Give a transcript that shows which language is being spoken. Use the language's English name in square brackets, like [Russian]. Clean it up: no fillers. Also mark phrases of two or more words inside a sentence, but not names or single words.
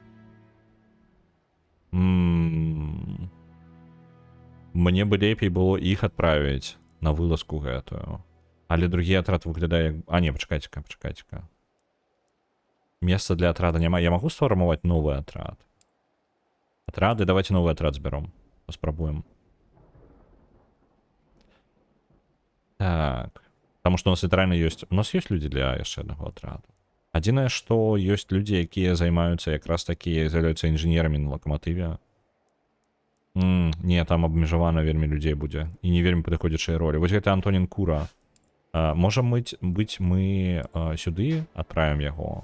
[Belarusian] Мне бы лепей было іх адправіць на вылазку гэтую. Але другі атрад выглядае... А, не, пачакайце-ка. Месца для атрада няма. Я магу сфармаваць новы атрад? Атрады? [Russian] Давайте новый [Belarusian] атрад збяром. Паспрабуем. Так. [Russian] Потому что [Belarusian] у нас літаральна ёсць... У нас ёсць людзі для яшчэ аднаго атрада. Адзінае, што ёсць людзі, якія займаюцца якраз такі, з'яўляюцца інжынерамі на лакаматыве. Не, там абмежавана вельмі людзей будзе. І не вельмі падыходзячыя ролі. Вось гэта Антонін Кура. Можа быць, мы сюды адправім яго.